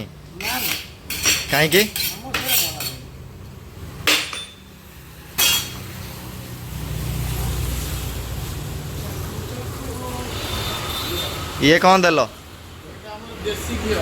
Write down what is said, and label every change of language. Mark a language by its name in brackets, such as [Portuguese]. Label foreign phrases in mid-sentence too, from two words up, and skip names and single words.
[Odia] ନା ନା कहीं ଆମ ସେଟା ବନା ହୁଏନି। [Hindi] ये कौन देल [Odia] ଏଇଟା ଆମର ଦେଶୀ ଘିଅ।